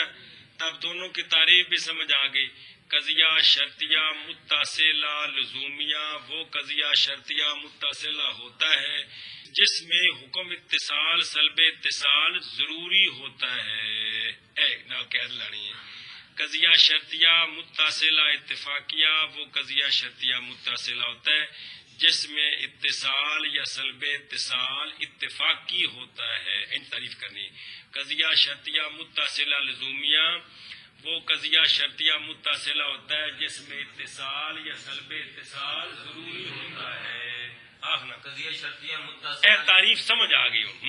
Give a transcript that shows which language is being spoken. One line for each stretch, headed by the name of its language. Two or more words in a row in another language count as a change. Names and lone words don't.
Urdu: تب دونوں کی تعریف بھی سمجھ آ گئی۔ قضیہ شرطیہ متصلہ لزومیہ وہ قضیہ شرطیہ متصلہ ہوتا ہے جس میں حکم اتصال سلب اتصال ضروری ہوتا ہے۔ ایک نہ قید لانی ہے۔ قضیہ شرطیہ متصلہ اتفاقیہ وہ قضیہ شرطیہ متصلہ ہوتا ہے جس میں اتصال یا سلب اتصال اتفاقی ہوتا ہے۔ ان تعریف کرنی ہے۔ قضیہ شرطیہ متصلہ لزومیہ وہ قضیہ شرطیہ متصلہ ہوتا ہے جس میں اتصال یا سلب اتصال ضروری ہوتا ہے۔ آخنا قضیہ شرطیہ متصلہ تعریف سمجھ آ گئی ہوں۔